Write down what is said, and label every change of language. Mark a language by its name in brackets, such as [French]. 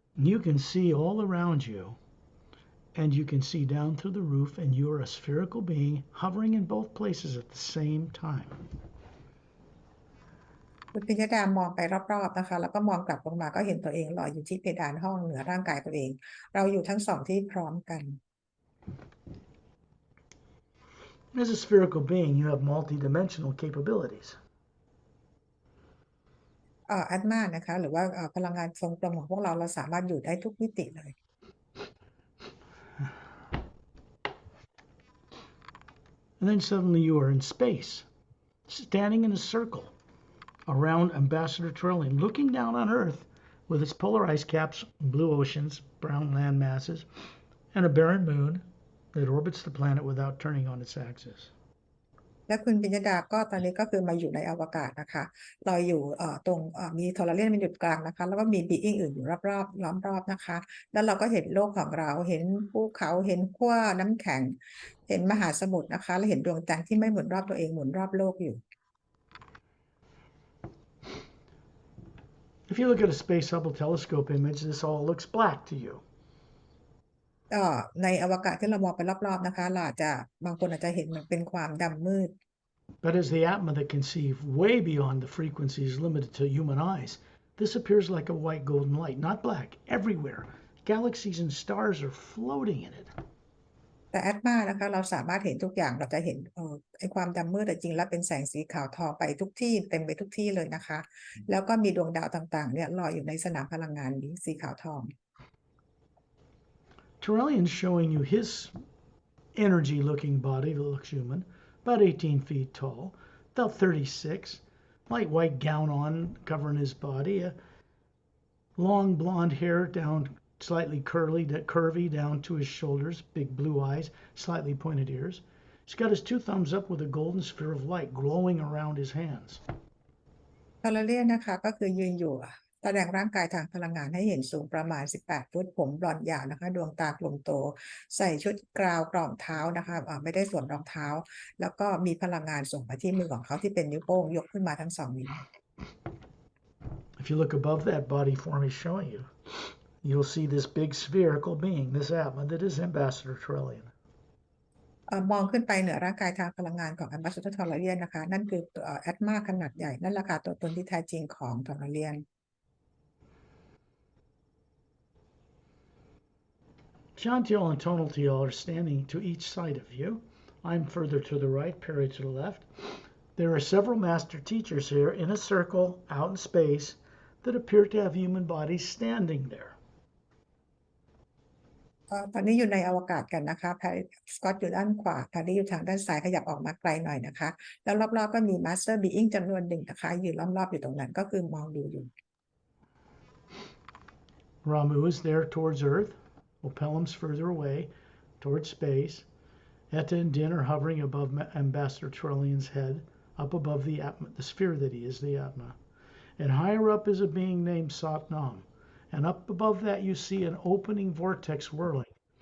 [English] You can see all around you, and you can see down through the roof, and you are a spherical being hovering in both places at the same time. [Thai] คุณปิญญดามองไปรอบๆนะคะแล้วก็มองกลับลงมาก็เห็นตัวเองลอยอยู่ที่เพดานห้องเหนือร่างกายตัวเองเราอยู่ทั้งสองที่พร้อมกัน [English] As a spherical being, you have multidimensional capabilities. [Thai] อัตมานะคะหรือว่าพลังงานทรงกลมของพวกเราสามารถอยู่ได้ทุกมิติเลย [English] And then suddenly you are in space, standing in a circle around Ambassador Trillium, looking down on Earth with its polar ice caps, blue oceans, brown land masses, and a barren moon that orbits the planet without turning on its axis. [Thai] และคุณปิญญดาก็ตอนนี้ก็คือมาอยู่ในอวกาศนะคะลอยอยู่ตรงมีโทรเลียนเป็นจุดกลางนะคะแล้วก็มีบีอิงอื่นอยู่รอบๆล้อมรอบนะคะแล้วเราก็เห็นโลกของเราเห็นภูเขาเห็นขั้วน้ำแข็งเห็นมหาสมุทรนะคะและเห็นดวงจันทร์ที่ไม่หมุนรอบตัวเองหมุนรอบโลกอยู่ [English] If you look at a Space Hubble telescope image, this all looks black to you. [Thai] ในอวกาศที่เรามองไปรอบๆนะคะเราอาจจะบางคนอาจจะเห็นมันเป็นความดำมืด [English] But as the Atma that can see way beyond the frequencies limited to human eyes, this appears like a white golden light, not black, everywhere. Galaxies and stars are floating in it. [Thai] แต่แอตมานะคะเราสามารถเห็นทุกอย่างเราจะเห็นไอ้ความดำมืดแต่จริงแล้วเป็นแสงสีขาวทองไปทุกที่เต็มไปทุกที่เลยนะคะแล้วก็มีดวงดาวต่างๆเนี่ยลอยอยู่ในสนามพลังงานนี้สีขาวทอง [English] Trillian's showing you his energy-looking body that looks human, about 18 feet tall, about 36, light white gown on covering his body, long blonde hair down slightly curvy down to his shoulders, big blue eyes, slightly pointed ears. He's got his two thumbs up with a golden sphere of light glowing around his hands. [Thai] ทอร์เรียนนะคะก็คือยืนอยู่แสดงร่างกายทางพลังงานให้เห็นสูงประมาณ18 ฟุตผมบลอนด์ยาวนะคะดวงตากลมโตใส่ชุดกราวกล่อมเท้านะคะไม่ได้สวมรองเท้าแล้วก็มีพลังงานส่งมาที่มือของเขาที่เป็นนิ้วโป้งยกขึ้นมาทั้ง2 นิ้ว [English] If you look above that body form he's showing you, you'll see this big spherical being, this Atma that is Ambassador Trillian. [Thai] มองขึ้นไปเหนือร่างกายทางพลังงานของ Ambassador Trillian นะคะนั่นคือแอตมาขนาดใหญ่นั่นแหละค่ะตัวตนที่แท้จริงของ Trillian. [English] Chantiel and Tonal are standing to each side of you. I'm further to the right, Perry to the left. There are several master teachers here in a circle out in space that appear to have human bodies standing there. [Thai] ตอนนี้อยู่ในอวกาศกันนะคะแพรสกอตอยู่ด้านขวาแพรรี่อยู่ทางด้านซ้ายขยับออกมาไกลหน่อยนะคะแล้วรอบๆก็มีมาสเตอร์บีอิงจำนวนหนึ่งนะคะยืนรอบๆอยู่ตรงนั้นก็คือมองดูอยู่ [English] Ramu is there towards Earth. Opelum's further away towards space. Etta and Din are hovering above Ambassador Trillian's head, up above the Atma, the sphere that he is, the Atma. And higher up is a being named Satnam. And up above that you see an opening vortex whirling.